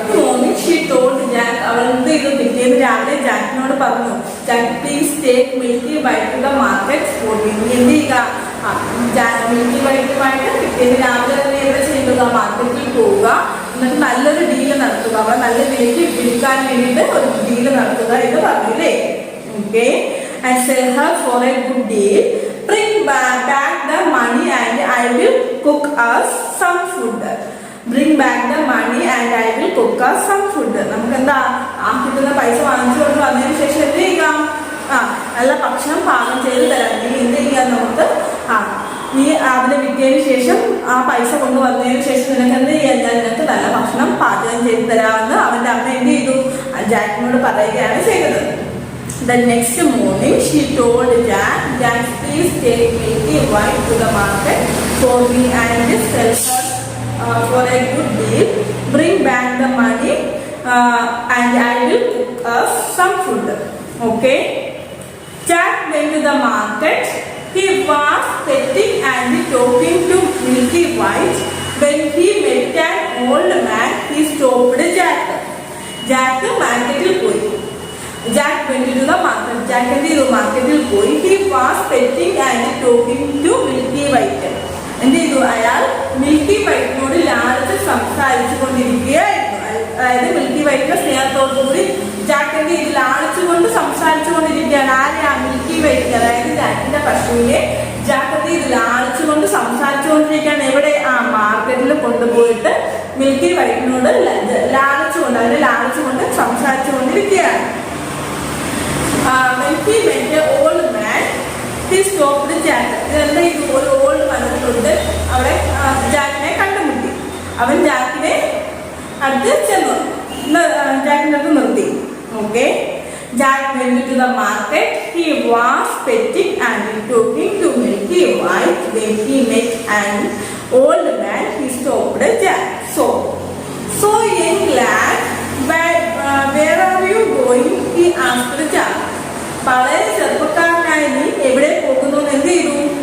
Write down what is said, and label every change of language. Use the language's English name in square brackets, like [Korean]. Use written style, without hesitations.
[English] Morning she told Jack. [Malayalam] അവൾ എന്ത് ചെയ്തു, പിറ്റേന്ന് രാവിലെ ജാക്കിനോട് പറഞ്ഞു, [English] Jack please take milky white to the market for me. [Malayalam] നീ എന്ത് ചെയ്യുക, മിൽക്കി വൈറ്റുമായിട്ട് പിറ്റേന്ന് രാവിലെ തന്നെ എന്താ ചെയ്യുക, മാർക്കറ്റിൽ പോവുക. എന്നിട്ട് നല്ലൊരു ഡീല് നടത്തുക, അവളെ നല്ല വിലയ്ക്ക് വിൽക്കാൻ വേണ്ടിയിട്ട് ഒരു ഡീല് നടത്തുക എന്ന് പറഞ്ഞില്ലേ? [English] Okay, and sell her for a good deal. Bring back the money and I will cook us some food. Bring back the money and I will cook us some food. [Malayalam] നമുക്ക് എന്താ, ആ കിട്ടുന്ന പൈസ വാങ്ങിച്ചുകൊണ്ട് വന്നതിന് ശേഷം എന്ത് ചെയ്യാം, നല്ല ഭക്ഷണം പാകം ചെയ്ത് തരാം. നീ എന്ത് ചെയ്യാം, നമുക്ക് നീ അതിനെ വിറ്റതിന് ശേഷം ആ പൈസ കൊണ്ടുവന്നതിന് ശേഷം നിനക്ക് എന്ത് ചെയ്യാൻ, ഞാൻ നിനക്ക് നല്ല ഭക്ഷണം പാചകം ചെയ്ത് തരാമെന്ന് അവന്റെ അമ്മ എന്ത് ചെയ്തു, ജാക്കിനോട് പറയുകയാണ് ചെയ്തത്. [English] The next morning she told Jack, Jack, please take Milky White to the market for me and sell her for a good deal. Bring back the money and I will cook us some food. Okay. Jack went to the market. He was petting and talking to Milky White. When he met an old man, he stopped Jack. [Malayalam] Jack marketil പോയി. [English] Jack went to the market. [Malayalam] Jack എന്ത് ചെയ്തു? മാർക്കറ്റിൽ പോയി. [English] He was petting and talking to Milky White. [Malayalam] എന്ത് ചെയ്തു? അയാൾ milky വൈറ്റിനോട് ലാളിച്ച് സംസാരിച്ചു കൊണ്ടിരിക്കുകയായിരുന്നു. അതായത് മിൽക്കി വൈറ്റിന്റെ സ്നേഹത്തോടു കൂടി ജാക്ക് എന്ത് ചെയ്തു? ലാളിച്ചുകൊണ്ട് സംസാരിച്ചു കൊണ്ടിരിക്കുകയാണ്. ആരെയാ? Milky white. അതായത് ജാക്കിന്റെ പശുവിനെ ജാക്ക് എന്ത് ചെയ്തു? ലാളിച്ചുകൊണ്ട് സംസാരിച്ചു കൊണ്ടിരിക്കുകയാണ്. എവിടെ? മാർക്കറ്റിൽ കൊണ്ടുപോയിട്ട് മിൽക്കി വൈറ്റിനോട് ലാളിച്ചുകൊണ്ട് അതിനെ ലാളിച്ചുകൊണ്ട് സംസാരിച്ചു കൊണ്ടിരിക്കുകയാണ്. [English] When he met an old man, he stopped Jack. [Malayalam] ഇതെന്താ ഇത്? ഒരു ഓൾഡ് വന്നിട്ടുണ്ട്. അവിടെ ജാക്കിനെ കണ്ടുമുട്ടി. അവൻ ജാക്കിനെ അടുത്ത് ചെന്നു. ജാക്കിന്റെ അടുത്ത് നിർത്തി. Okay. [English] Jack went to the market. He was petting and talking to Milky White. When he met an old man, he stopped Jack. So young lad, where are you going? He asked Jack. [Malayalam] വളരെ ചെറുപ്പക്കാരനായ നീ എവിടെ പോകുന്നു എന്ന് എന്ത് ചെയ്തു?